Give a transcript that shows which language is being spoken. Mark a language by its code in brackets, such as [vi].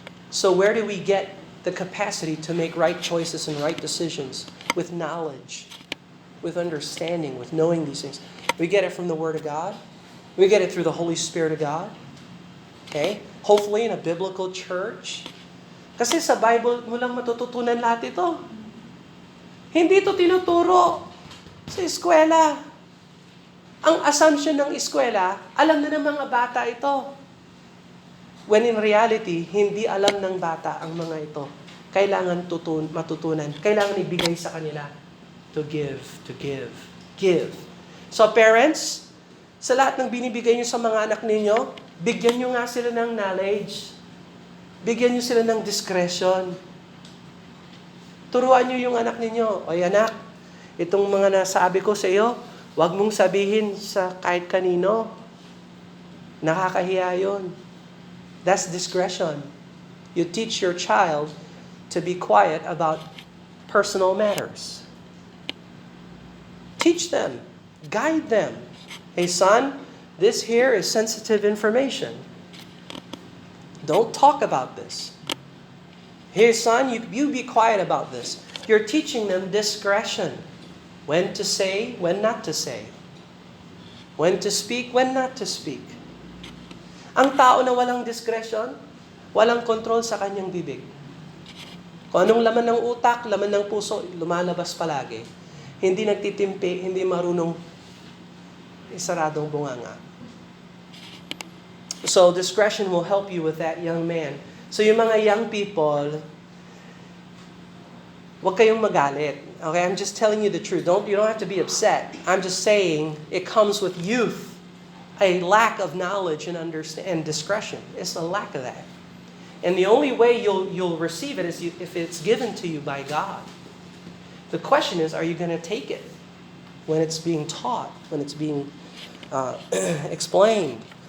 [en] So where do we get the capacity to make right choices and right decisions? With knowledge, with understanding, with knowing these things. We get it from the Word of God. We get it through the Holy Spirit of God. Okay? Hopefully in a biblical church. [tl] Kasi sa Bible mo lang matututunan lahat ito. Hindi ito tinuturo sa eskwela. Ang assumption ng eskwela, alam na ng mga bata ito. [en] When in reality, [tl] hindi alam ng bata ang mga ito. Kailangan matutunan. Kailangan ibigay sa kanila. [en] To give, to give, give. [tl] So parents, sa lahat ng binibigay nyo sa mga anak ninyo, bigyan nyo nga sila ng knowledge. Bigyan nyo sila ng discretion. Turuan nyo yung anak ninyo. Oy anak, itong mga nasabi ko sa iyo, huwag mong sabihin sa kahit kanino. Nakakahiya yun. [en] That's discretion. You teach your child to be quiet about personal matters. Teach them. Guide them. Hey son, this here is sensitive information. Don't talk about this. Hey son, you be quiet about this. You're teaching them discretion. When to say, when not to say. When to speak, when not to speak. [tl] Ang tao na walang discretion, walang control sa kanyang bibig. Kung anong laman ng utak, laman ng puso, lumalabas palagi. Hindi nagtitimpi, hindi marunong isaradong bunganga. [en] So discretion will help you with that, young man. [tl] So yung mga young people, huwag kayong magalit. [en] Okay, I'm just telling you the truth. You don't have to be upset. I'm just saying it comes with youth. A lack of knowledge and understand and discretion. It's a lack of that. And the only way you'll receive it is if it's given to you by God. The question is, are you going to take it when it's being taught, when it's being explained?